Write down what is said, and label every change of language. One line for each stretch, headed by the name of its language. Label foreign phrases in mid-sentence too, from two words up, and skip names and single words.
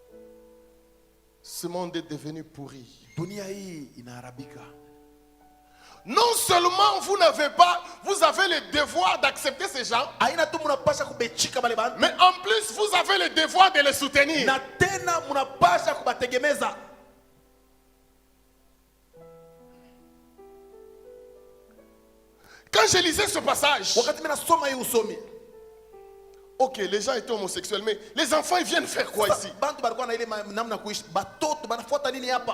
French: Ce monde est devenu pourri.
Swahili: Dunia hii inaharibika.
French: Non seulement vous avez le devoir d'accepter ces gens,
Swahili: Aina tu munapasha kubechika bale bantu.
French: mais en plus vous avez le devoir de les soutenir.
Swahili: Na tena munapasha kubategemeza.
French: Quand je lisais ce passage,
Swahili: Wakati mina soma hii usomi.
French: ok, les gens étaient homosexuels, mais les enfants ils viennent faire quoi ici?
Swahili: Bantu balikuwa na ile namna kuishi. Batoto banafuata nini hapa?